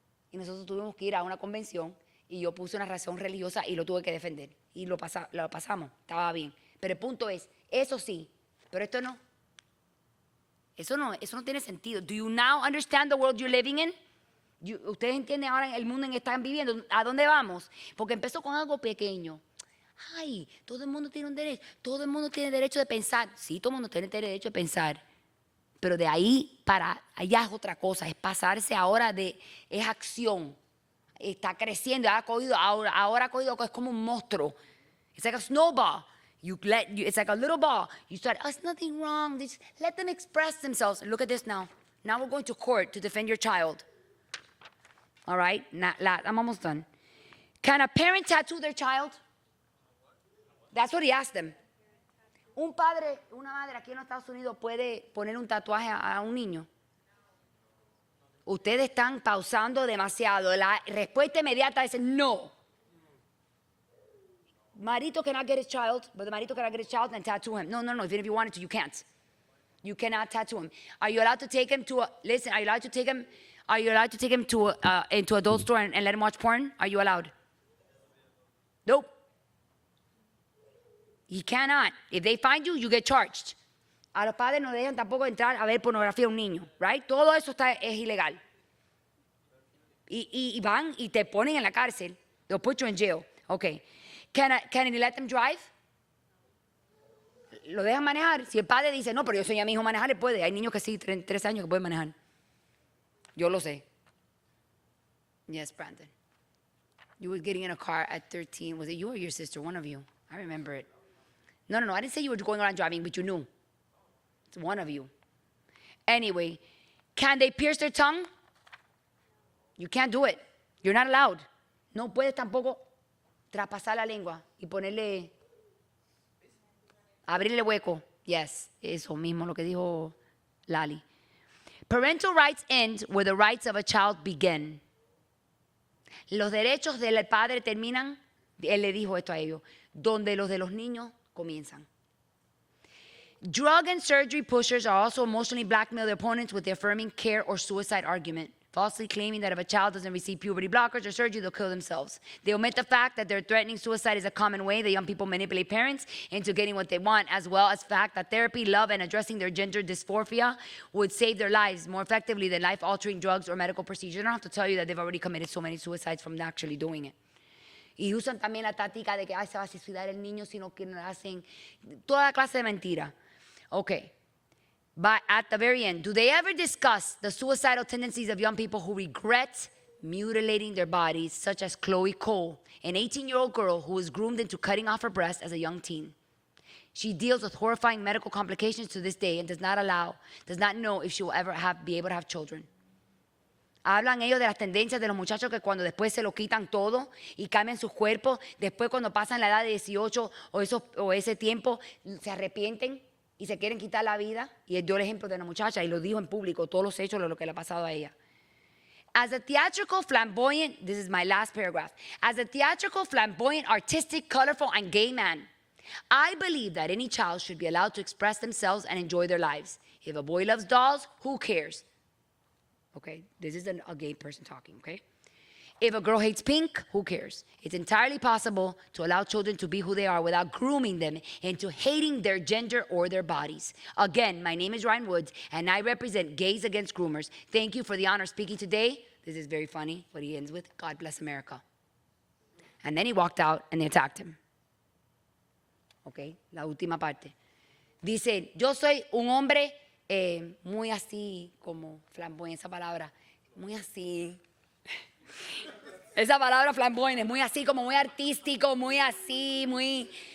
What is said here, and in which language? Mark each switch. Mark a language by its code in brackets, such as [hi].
[es] Y nosotros tuvimos que ir a una convención y yo puse una razón religiosa y lo tuve que defender. Y lo pasamos, estaba bien. Pero el punto es, eso sí, pero esto no. Eso no tiene sentido. [en] Do you now understand the world you're living in? [es] Ustedes entienden ahora el mundo en que están viviendo. ¿A dónde vamos? Porque empezó con algo pequeño. Ay, todo el mundo tiene un derecho. Todo el mundo tiene derecho de pensar. Sí, todo el mundo tiene derecho de pensar. Pero de ahí para allá es otra cosa. Es pasarse ahora es acción. Está creciendo. Ahora ha cogido que es como un monstruo. [en] It's like a snowball. It's like a little ball. You start, there's nothing wrong. Just let them express themselves. Look at this now. Now we're going to court to defend your child. All right? I'm almost done. Can a parent tattoo their child? That's what he asked them. [es] un padre, una madre aquí en los Estados Unidos puede poner un tatuaje a un niño. Ustedes están pausando demasiado. La respuesta inmediata es no. [en] Marito cannot get his child, but the marito cannot get his child and tattoo him. No. Even if you wanted to, you can't. You cannot tattoo him. Are you allowed to take him to a, listen, are you allowed to take him, to into adult store and let him watch porn? Are you allowed? Nope. He cannot. If they find you, you get charged. [es] A los padres no dejan tampoco entrar a ver pornografía a un niño, right? Todo eso es ilegal. Y van y te ponen en la cárcel. [en] They'll put you in jail. Okay. Can he let them drive? [es] ¿Lo dejan manejar? Si el padre dice, no, pero yo enseñé a mi hijo a manejar, él puede. Hay niños que sí, 3 años que pueden manejar. Yo lo sé. Yes, Brandon. [en] You were getting in a car at 13. Was it you or your sister? One of you. I remember it. No. I didn't say you were going around driving, but you knew. It's one of you. Anyway, can they pierce their tongue? You can't do it. You're not allowed. [es] No puedes tampoco traspasar la lengua y ponerle, abrirle hueco. Yes, eso mismo lo que dijo Lali. [en] Parental rights end where the rights of a child begin. [es] Los derechos del padre terminan, él le dijo esto a ellos, donde los de los niños comienzan. [en] Drug and surgery pushers are also emotionally blackmail their opponents with the affirming care or suicide argument, falsely claiming that if a child doesn't receive puberty blockers or surgery, they'll kill themselves. They omit the fact that they're threatening suicide is a common way that young people manipulate parents into getting what they want, as well as the fact that therapy, love, and addressing their gender dysphoria would save their lives more effectively than life-altering drugs or medical procedures. I don't have to tell you that they've already committed so many suicides from actually doing it. [es] Y usan también la táctica de que se va a suicidar el niño si no hacen toda clase de mentira. [en] Okay. But at the very end, do they ever discuss the suicidal tendencies of young people who regret mutilating their bodies, such as Chloe Cole, an 18-year-old girl who was groomed into cutting off her breast as a young teen? She deals with horrifying medical complications to this day and does not know if she will ever be able to have children. [es] Hablan ellos de las tendencias de los muchachos que cuando después se lo quitan todo y cambian sus cuerpos, después cuando pasan la edad de 18 o ese tiempo, se arrepienten y se quieren quitar la vida. Y él dio el ejemplo de una muchacha y lo dijo en público, todos los hechos de lo que le ha pasado a ella. [en] As a theatrical, flamboyant, this is my last paragraph. As a theatrical, flamboyant, artistic, colorful, and gay man, I believe that any child should be allowed to express themselves and enjoy their lives. If a boy loves dolls, who cares? Okay, this is a gay person talking, okay? If a girl hates pink, who cares? It's entirely possible to allow children to be who they are without grooming them into hating their gender or their bodies. Again, my name is Ryan Woods, and I represent Gays Against Groomers. Thank you for the honor speaking today. This is very funny, what he ends with, God bless America. And then he walked out, and they attacked him. [es] Okay, la última parte. Dice, yo soy un hombre muy así, como flamboyante, esa palabra, muy así. Esa palabra flamboyante es muy así, como muy artístico, muy así, muy...